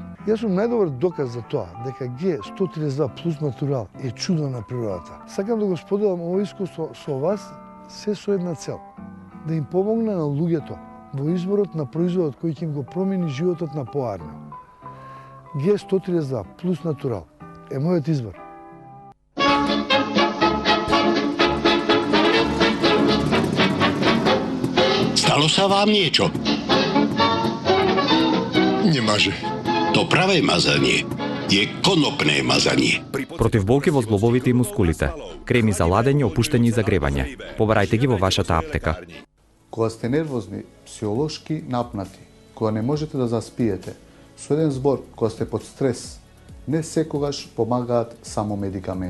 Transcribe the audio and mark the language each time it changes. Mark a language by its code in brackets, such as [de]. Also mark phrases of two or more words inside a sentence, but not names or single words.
[mk] Јас сум најдобар доказ за тоа, дека Г132 плюс натурал е чудо на природата. Сакам да го споделам ово искуство со вас, се со една цел. Да им помогне на луѓето во изборот на производот кој ќе им го промени животот на поарно. Г132 плюс натурал е мојот избор. [sk] Stalo sa vám niečo? Nemáže. To pravé mazanie je konopné mazanie. [mk] Против болки во зглобовите и мускулите, креми за ладење, опуштање и загревање. Побарајте ги во вашата аптека. Кога сте нервозни, психолошки напнати, кога не можете да заспиете, со еден збор, кога сте под стрес, не секогаш помагаат само медикаменти.